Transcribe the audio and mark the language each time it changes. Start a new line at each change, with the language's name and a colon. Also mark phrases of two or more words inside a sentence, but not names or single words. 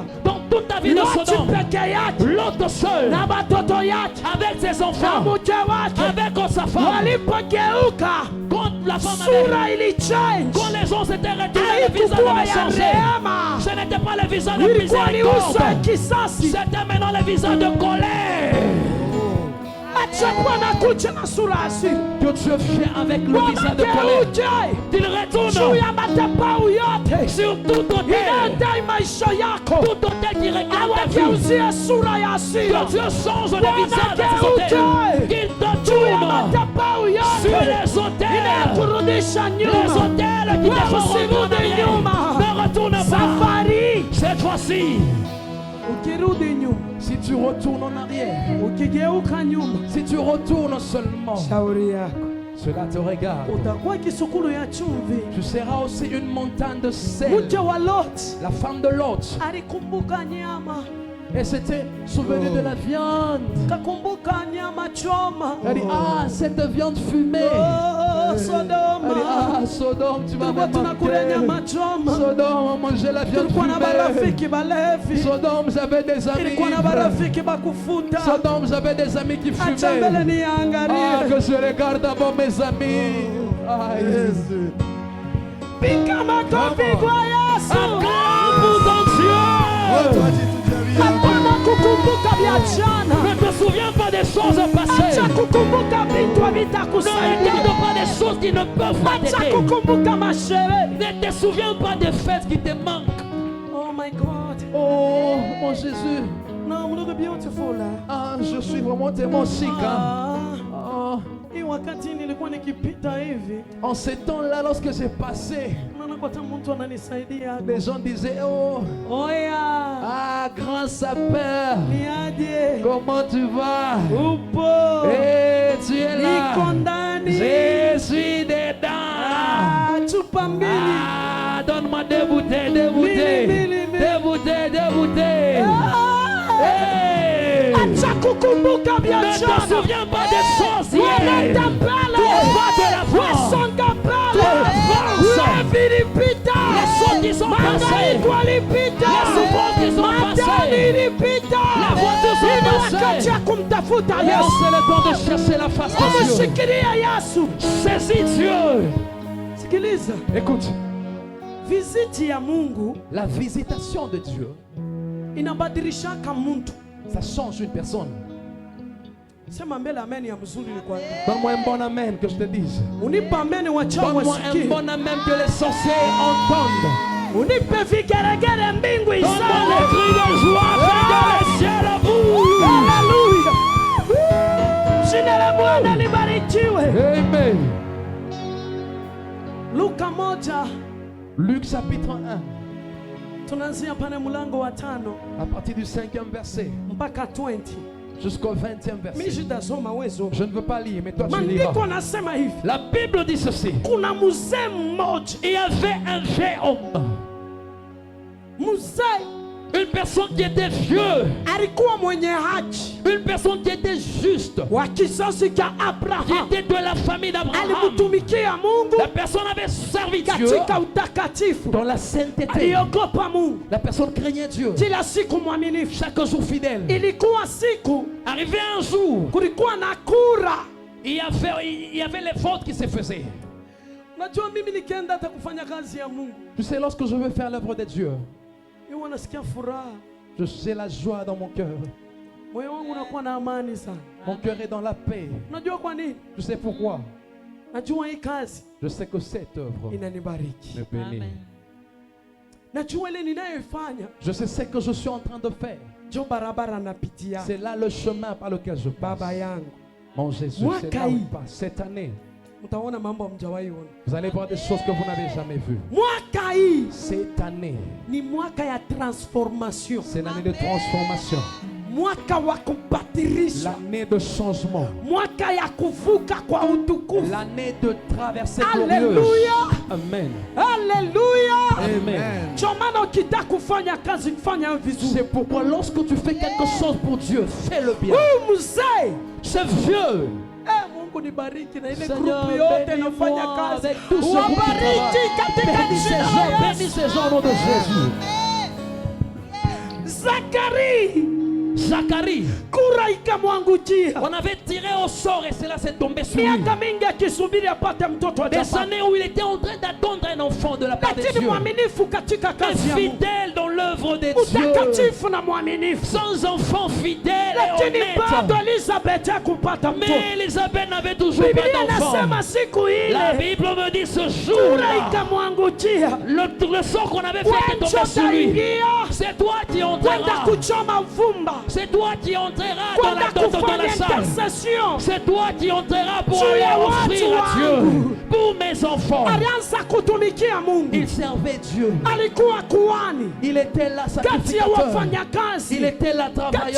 French: Dans toute ta vie de Loti Sodome.
Swahili: peke yake
French: L'autre seul.
Swahili: na watoto yake
French: Avec ses
Swahili: na
French: enfants.
Swahili: mke wake
French: Avec sa femme.
Swahili: walipogeuka,
French: Quand la femme avait...
Swahili: sura ilichange.
French: Quand les gens s'étaient retournés, le visage
Swahili: Haikuwa
French: avait
Swahili: ya
French: changé.
Swahili: rehema,
French: Ce n'était pas le visage de
Swahili: ilikuwa ni uso ya
French: miséricorde.
Swahili: kisasi.
French: C'était maintenant le visage de colère.
Swahili: Acha Bwana kuja na sura asili.
French: Que Dieu vient avec le visage de colère.
Swahili: Wageuke
French: Il
Swahili: juu
French: retourne
Swahili: ya madhabahu yote
French: sur tout hôtel.
Swahili: inayodai maisha yako,
French: Tout hôtel qui regarde ta vie.
Swahili: awageuzie sura ya hasira.
French: Que Dieu change le
Swahili: Bwana
French: visage de ces
Swahili: geuke
French: hôtels. Qu'il te
Swahili: juu ya
French: tourne
Swahili: madhabahu
French: sur
Swahili: yote
French: les hôtels.
Swahili: inayokurudisha
French: Les
Swahili: nyuma.
French: hôtels qui te
Swahili: Wewe
French: font revenir en
Swahili: usirudi
French: arrière.
Swahili: nyuma.
French: Ne retourne pas.
Swahili: Safari
French: Cette fois-ci,
Swahili: ukirudi nyuma,
French: si tu retournes en arrière,
Swahili: ukigeuka nyuma,
French: si tu retournes seulement,
Swahili: shauri yako
French: cela te regarde.
Swahili: utakuwa kisukulu ya chumvi.
French: Tu seras aussi une montagne de sel.
Swahili: Mke wa Lot
French: La femme de Lot.
Swahili: alikumbuka nyama,
French: Elle s'était souvenue de la viande.
Swahili: kakumbuka nyama choma.
French: Elle dit, ah, cette viande fumée. Oh, Elle dit,
Swahili: Sodoma,
French: ah, Sodome, tu vas
Swahili: tulikuwa
French: me
Swahili: tunakula nyama
French: manquer.
Swahili: choma.
French: Sodome, on mangeait la viande
Swahili: Tulikuwa na
French: fumée.
Swahili: marafiki balevi,
French: Sodome, j'avais des amis.
Swahili: tulikuwa na
French: ivres.
Swahili: marafiki bakufuta.
French: Sodome, j'avais des amis qui
Swahili: Acha mbele
French: fumaient. Ah,
Swahili: niangalie,
French: que je regarde d'abord mes amis. Ah, Jésus.
Swahili: piga makofi kwa Yesu.
French: Acclame pour ton Dieu.
Swahili: Hapana kukumbuka vya jana,
French: Ne te souviens pas des choses passées.
Swahili: acha kukumbuka vitu
French: Ne
Swahili: havitakusaidia,
French: regarde pas des choses qui ne peuvent pas
Swahili: acha
French: t'aider.
Swahili: kukumbuka masherehe.
French: Ne te souviens pas des fêtes qui te manquent.
English: Oh my God,
French: Oh, mon Jésus.
English: no, I'm looking beautiful.
French: Ah, je suis vraiment tellement chic. Hein? Oh,
Swahili: Hii wakati nilikuwa nikipita hivi,
French: en ces temps-là, lorsque j'ai passé,
Swahili: naona kwa mtu ananisaidia.
French: les gens disaient, oh,
Swahili: Oya,
French: ah, grand sapeur,
Swahili: niaje?
French: comment tu vas?
Swahili: Upo?
French: Eh, tu es là.
Swahili: Niko ndani.
French: Je suis dedans.
Swahili: Ah, chupa mbili.
French: Ah, donne-moi deux bouteilles, deux bouteilles.
Swahili: Mili.
French: Deux bouteilles, deux bouteilles. Hey!
Swahili: Acha kukumbuka vya
French: Ne te
Swahili: jana.
French: souviens pas des choses hier.
Swahili: Wanaenda mbele.
French: Tu vas de l'avant.
Swahili: Wasonga mbele.
French: avance.
Swahili: Levi lipita.
French: Les choses qui sont passées.
Swahili: Mahangaiko alipita.
French: Les souffrances qui sont
Swahili: Madani
French: passées.
Swahili: ilipita.
French: Les voitures sont
Swahili: Hivi
French: passées.
Swahili: wakati ya kumtafuta
French: Là,
Swahili: Yesu.
French: c'est le temps de chercher la face de Dieu.
Swahili: Umeshikilia Yesu.
French: Saisis Dieu.
Swahili: Sikiliza.
French: Écoute,
Swahili: Viziti ya Mungu
French: la visitation de Dieu,
Swahili: inabadilishaka mtu.
French: ça change une personne.
Swahili: Sema mbele amen ya mzuri ni kwa.
French: Donne-moi un bon amen que je te dise.
Swahili: Unipa amen wachawi
French: Donne-moi un
Swahili: wasikie.
French: bon amen que les sorciers entendent.
Swahili: Unipe vigeregere mbingu
French: Donne-moi
Swahili: iseme.
French: les cris de joie, fais que le ciel bouge.
Swahili: Haleluya. Jina la Bwana libarikiwe. Amen. Luka 1
French: Luc chapitre 1,
Swahili: tunaanzia pale mlango wa 5
French: à partir du 5e verset
Swahili: mpaka 20.
French: jusqu'au 20e
Swahili: Mimi
French: verset.
Swahili: sitasoma wezo.
French: Je ne veux pas lire, mais toi tu
Swahili: Maandiko
French: liras.
Swahili: nasema hivi.
French: La Bible dit ceci.
Swahili: Kuna mzee mmoja.
French: Il y avait un vieil homme,
Swahili: Mzee
French: une personne qui était vieux,
Swahili: alikuwa mwenye haki
French: une personne qui était juste,
Swahili: wa kizazi cha
French: qui
Swahili: Abraham.
French: était de la famille d'Abraham.
Swahili: Alimtumikia Mungu
French: La personne avait servi Dieu
Swahili: katika utakatifu.
French: dans la sainteté.
Swahili: Aliogopa Mungu.
French: La personne craignait Dieu.
Swahili: Kila siku mwaminifu.
French: Chaque jour fidèle.
Swahili: Ilikuwa siku
French: Arrivé un jour,
Swahili: kulikuwa na kura.
French: il y avait les votes qui se faisaient.
Swahili: Unajua mimi nikienda hata kufanya kazi ya Mungu,
French: Tu sais, lorsque je veux faire l'œuvre de Dieu,
Swahili: mimi nasikia furaha.
French: j'ai la joie dans mon cœur.
Swahili: Moyo wangu unakuwa na amani sana.
French: Mon cœur est dans la paix.
Swahili: Unajua kwa nini?
French: Tu sais pourquoi?
Swahili: Najua hii kazi
French: Je sais que cette œuvre
Swahili: inanibariki.
French: me bénit.
Swahili: Najua ile ninayoifanya
French: Je sais ce que je suis en train de faire.
Swahili: jo barabara napitia.
French: C'est là le chemin par lequel je passe.
Swahili: Baba yangu,
French: Mon Jésus, c'est là où il passe. Cette année,
Swahili: mtaona mambo hamjawahi ona.
French: vous allez voir des choses que vous n'avez jamais vues.
Swahili: Mwaka hii
French: Cette année,
Swahili: ni mwaka ya transformation,
French: c'est l'année de transformation,
Swahili: mwaka wa kubadilisha,
French: l'année de changement,
Swahili: mwaka ya kuvuka kwa utukufu.
French: l'année de traversée Alléluia. glorieuse. Amen.
Swahili: Haleluya. Amen. Chomana ukitaka kufanya kazi fanya vizuri.
French: C'est pourquoi lorsque tu fais quelque chose pour Dieu, fais-le bien.
Swahili: Huyu mzee,
French: Ce vieux,
Swahili: Mungu nibariki na ile
French: Seigneur,
Swahili: grupu yote
French: bénis-moi
Swahili: nafanya kazi.
French: avec tout ce groupe qui
Swahili: Wabariki
French: travaille.
Swahili: katika
French: Bénis ces
Swahili: jina
French: gens,
Swahili: la
French: bénis
Swahili: Yesu.
French: ces gens au nom de Jésus. Zacharie, Zacharie,
Swahili: kura ikamwangukia.
French: on avait tiré au sort et cela s'est tombé sur lui.
Swahili: Miaka mingi akisubiri apate mtoto
French: Des
Swahili: hajapata.
French: années où il était en train d'attendre un enfant de la part de
Swahili: Lakini
French: Dieu.
Swahili: mwaminifu katika
French: Mais
Swahili: kazi ya Mungu.
French: fidèle dans l'œuvre de Dieu.
Swahili: Mtakatifu na mwaminifu.
French: Sans enfant fidèle et
Swahili: Lakini bado
French: honnête.
Swahili: Elizabeth hakupata mtoto.
French: Mais Elisabeth n'avait toujours pas
Swahili: Biblia
French: d'enfant.
Swahili: inasema siku
French: La
Swahili: ile
French: Bible me dit ce
Swahili: kura
French: jour-là,
Swahili: ikamwangukia.
French: le sort qu'on avait fait est tombé sur lui. C'est toi qui
Swahili: Kwenda
French: entreras.
Swahili: kuchoma vumba.
French: C'est toi qui entreras dans
Swahili: Kwenda
French: dans
Swahili: kufanya
French: la salle.
Swahili: intercession.
French: C'est toi qui entreras pour
Swahili: Juu
French: aller
Swahili: ya
French: offrir
Swahili: watu
French: à Dieu.
Swahili: wangu.
French: Pour mes enfants.
Swahili: Alianza kutumikia Mungu.
French: Il servait Dieu.
Swahili: Alikuwa kuhani
French: Il était là
Swahili: kati ya
French: sacrificateur.
Swahili: wafanyakazi,
French: Il était là travailleur.